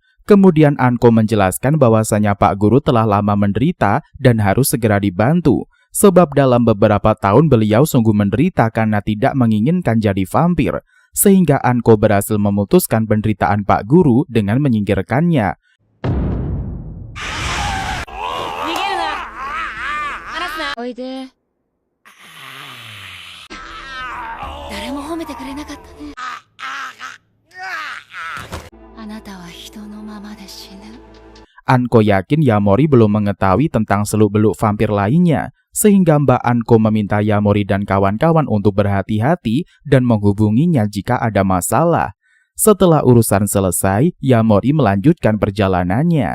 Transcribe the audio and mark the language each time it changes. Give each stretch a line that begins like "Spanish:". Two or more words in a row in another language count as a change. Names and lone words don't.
Indonesian: Kemudian Anko menjelaskan bahwasanya Pak Guru telah lama menderita dan harus segera dibantu. Sebab dalam beberapa tahun beliau sungguh menderita karena tidak menginginkan jadi vampir. Sehingga Anko berhasil memutuskan penderitaan Pak Guru dengan menyingkirkannya.
Japanese: おいで。誰も褒めてくれなかったね。あなたは人のままで死ぬ。
Indonesian: Anko yakin Yamori belum mengetahui tentang seluk-beluk vampir lainnya, sehingga Mbak Anko meminta Yamori dan kawan-kawan untuk berhati-hati dan menghubunginya jika ada masalah. Setelah urusan selesai, Yamori melanjutkan perjalanannya.